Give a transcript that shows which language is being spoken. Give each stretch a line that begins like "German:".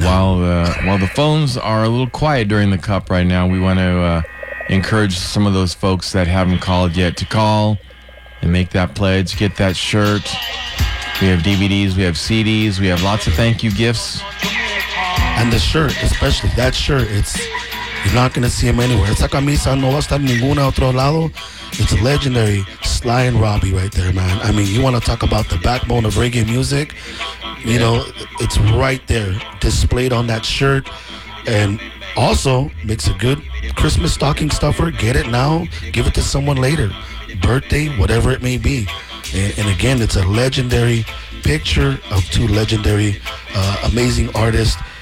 English: While the phones are a little quiet during the cup right now, we want to encourage some of those folks that haven't called yet to call and make that pledge, get that shirt. We have DVDs, we have CDs, we have lots of thank you gifts. And the shirt, especially that shirt, you're not going to see him anywhere.
Spanish: Esa camisa no va a estar ninguna otro lado.
English: It's legendary. Sly and Robbie right there, man. I mean, you want to talk about the backbone of reggae music? You know, it's right there, displayed on that shirt. And also, makes a good Christmas stocking stuffer. Get it now. Give it to someone later. Birthday, whatever it may be. And again, it's a legendary picture of two legendary, amazing artists.